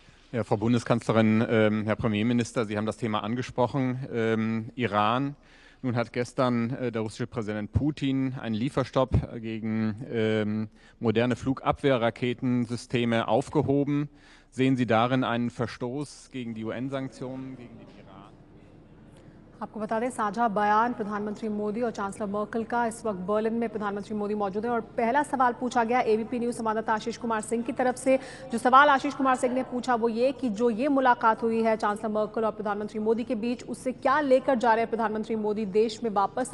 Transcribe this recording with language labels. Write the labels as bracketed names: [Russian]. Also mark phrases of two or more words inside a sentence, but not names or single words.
[German] Ja, Frau Bundeskanzlerin, Herr Premierminister, Sie haben das Thema angesprochen, Iran. Nun hat gestern der russische Präsident Putin einen Lieferstopp gegen moderne Flugabwehrraketensysteme aufgehoben. Sehen Sie darin einen Verstoß gegen die UN-Sanktionen gegen den Iran? [Hindi] आपको बता दें, साझा बयान प्रधानमंत्री मोदी और चांसलर मर्कल का। इस वक्त बर्लिन में प्रधानमंत्री मोदी मौजूद हैं और पहला सवाल पूछा गया एबीपी न्यूज संवाददाता आशीष कुमार सिंह की तरफ से। जो सवाल आशीष कुमार सिंह ने पूछा वो ये कि जो ये मुलाकात हुई है चांसलर मर्कल और प्रधानमंत्री मोदी के बीच, उससे क्या लेकर जा रहे हैं प्रधानमंत्री मोदी देश में वापस?